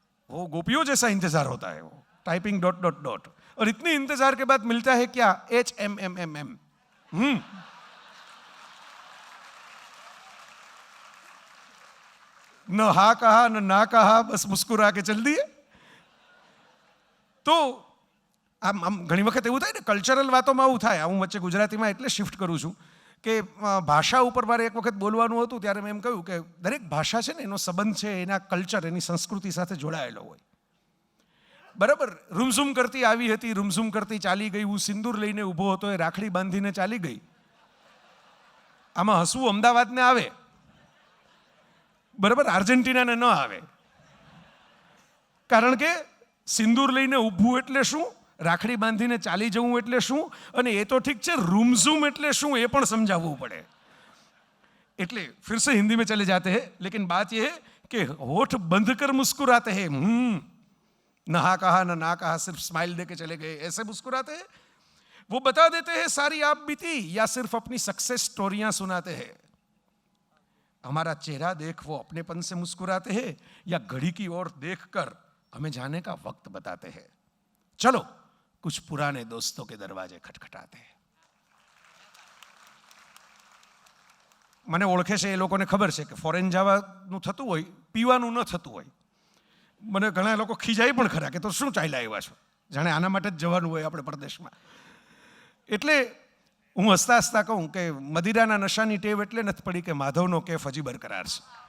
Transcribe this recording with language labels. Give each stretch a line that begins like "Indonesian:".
Hindi: वो गोपियों जैसा इंतजार होता है, वो टाइपिंग डॉट डॉट डॉट. और इतने इंतजार के बाद मिलता है क्या? HMMMM. न हा कहा न ना कहा, बस मुस्कुरा के चल दिए.
Gujarati: તો આમ ઘણી વખત એવું થાય ને, કલ્ચરલ વાતોમાં આવું થાય. હું વચ્ચે ગુજરાતીમાં એટલે શિફ્ટ કરું છું કે ભાષા ઉપર મારે એક વખત બોલવાનું હતું, ત્યારે મેં એમ કહ્યું કે દરેક ભાષા છે ને એનો સંબંધ છે એના કલ્ચર, એની સંસ્કૃતિ સાથે જોડાયેલો હોય. બરાબર, રૂમઝૂમ કરતી આવી હતી, રૂમઝૂમ કરતી ચાલી ગઈ, હું સિંદૂર લઈને ઊભો હતો, એ રાખડી બાંધીને ચાલી ગઈ. આમાં હસવું અમદાવાદને આવે, બરાબર, આર્જેન્ટિનાને ન આવે. કારણ કે સિંદૂર લઈને ઊભું એટલે શું, રાખડી બાંધીને ચાલી જવું એટલે શું, અને એ તો ઠીક છે, રૂમઝૂમ એટલે શું એ પણ સમજાવવું પડે. એટલે
Hindi: फिर से हिंदी में चले जाते हैं, लेकिन बात यह है कि होठ बंद कर मुस्कुराते हैं, नहा कहा न ना कहा, सिर्फ स्माइल दे के चले गए, ऐसे मुस्कुराते हैं. वो बता देते हैं सारी आप बीती, या सिर्फ अपनी सक्सेस स्टोरियां सुनाते हैं. हमारा चेहरा देख वो अपनेपन से मुस्कुराते हैं, या घड़ी की ओर देखकर हमें जाने का वक्त बताते हैं. चलो कुछ पुराने दोस्तों के दरवाजे खटखटाते हैं.
Gujarati: મને ઓળખે છે એ લોકોને ખબર છે કે ફોરેન જવાનું થતું હોય, પીવાનું ન થતું હોય. મને ઘણા લોકો ખીજાય પણ ખરા કે તો શું ચાલ્યા આવ્યા છો, જાણે આના માટે જ જવાનું હોય આપણે પરદેશમાં. એટલે હું હસતા હસતા કહું કે મદિરાના નશાની ટેવ એટલે નથી પડી કે માધવનો કેફ હજી બરકરાર છે.